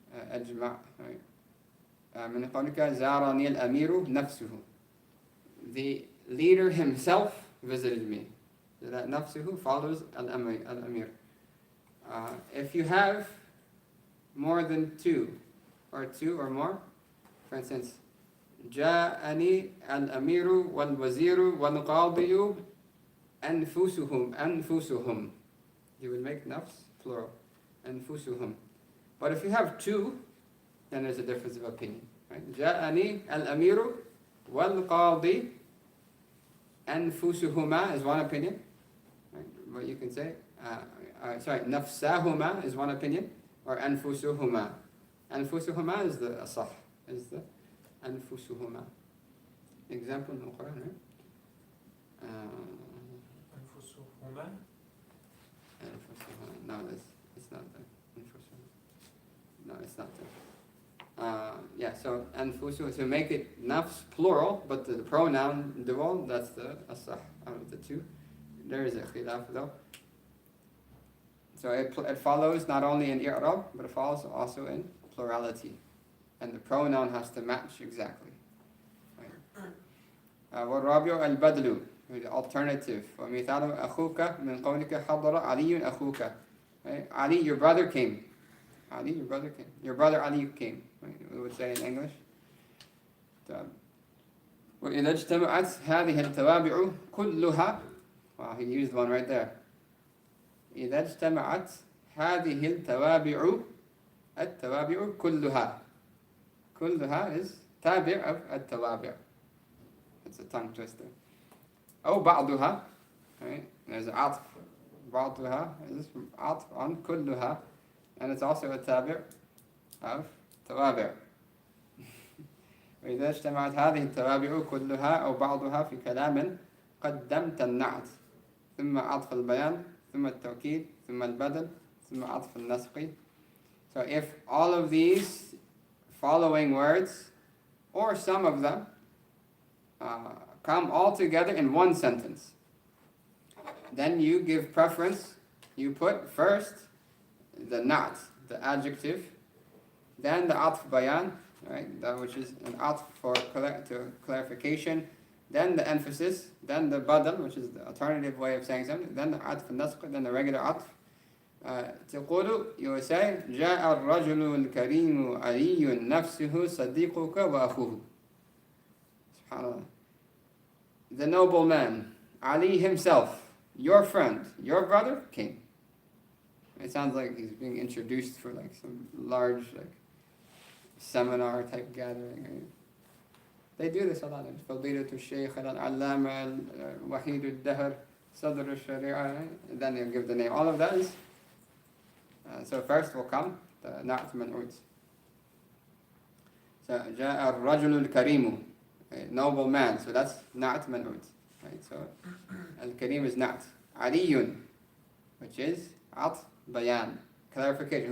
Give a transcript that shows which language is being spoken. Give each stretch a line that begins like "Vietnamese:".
Arabic: أجمع, من قولك زارني الأمير نفسه,
English: the leader himself visited me. So that nafsuhu follows al-amir. If you have more than 2 or 2 or more, for instance,
Arabic: جاءني الأمير والوزير والقاضي أنفسهم,
English: you will make nafs plural, أنفسهم. But if you have 2, then there's a difference of opinion. Right?
Arabic: جاءني الأمير والقاضي أنفسهما
English: is one opinion. Right? But you can say, نفسهما is one opinion, or أنفسهما. أنفسهما is the asah, is the أنفسهما. Example in the Quran, right?
Arabic: أنفسهما.
English: No, it's not that. No, it's not there. So anfusu, to make it nafs plural, but the pronoun dual, that's the asah out of the 2. There is a khilaf though. So it follows not only in i'rab, but it follows also in plurality. And the pronoun has to match exactly.
Arabic: والرابع البدل,
English: the alternative.
Arabic: ومثال أخوك من قولك حضر علي أخوك.
English: Ali, your brother came. Ali, your brother came. Your brother Ali came. We would say in English.
Arabic: وإذا اجتمعت هذه التوابع كلها.
English: Wow, he used one right there.
Arabic: إذا اجتمعت هذه التوابع كلها. كلها
English: is
Arabic: تابع of التوابع.
English: It's a tongue twister.
Arabic: أو بعضها,
English: right? There's عطف. بعضها is عطف on كلها, and it's also a تابع of توابع.
Arabic: وإذا اجتمعت هذه التوابع كلها أو بعضها في كلام قدمت النعت ثم عطف البيان ثم التوكيد ثم البدل ثم عطف النسق.
English: So if all of these following words or some of them come all together in one sentence, then you give preference. You put first the na'at, the adjective, then the atf bayan, right, that which is an atf for clarification, then the emphasis, then the badal, which is the alternative way of saying something, then the atf al-nasq, then the regular atf.
Arabic: تقول,
English: you will say
Arabic: جاء الرجل الكريم علي نفسه صديقك وأخوه.
English: SubhanAllah. The noble man, Ali himself, your friend, your brother, came. It sounds like he's being introduced for like some large like seminar type gathering. Right? They do this a lot.
Arabic: فضيلة الشيخ العلامة وحيد الدهر صدر الشريعة.
English: Then they'll give the name. All of that is. So first will come the
Arabic: نعت منعوت.
English: So
Arabic: جاء الرجل الكريم,
English: noble man. So that's نعت منعوت. Right? So al-karim is نعت. علي, which is عطف bayan, clarification.